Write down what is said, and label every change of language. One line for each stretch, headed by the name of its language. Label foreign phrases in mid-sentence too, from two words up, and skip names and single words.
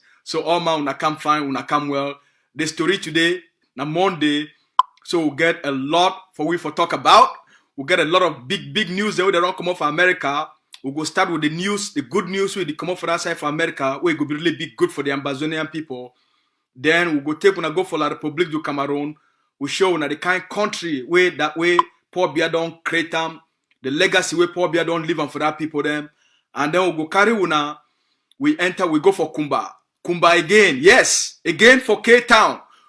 Nigerian Pidgin: So all man una come fine, una come well. The story today, na Monday, so we'll get a lot for talk about. We'll get a lot of big news that they don't come out for America. We'll go start with the news, the good news where they come out for that side for America, where it will be really big good for the Ambazonian people. Then we'll go for La Republique du Cameroon. We show na the kind country where that way Paul Biya don't create them, the legacy where Paul Biya don't live on for that people them. And then we'll go carry una, we go for Kumba. Kumba again, yes, again for K-Town.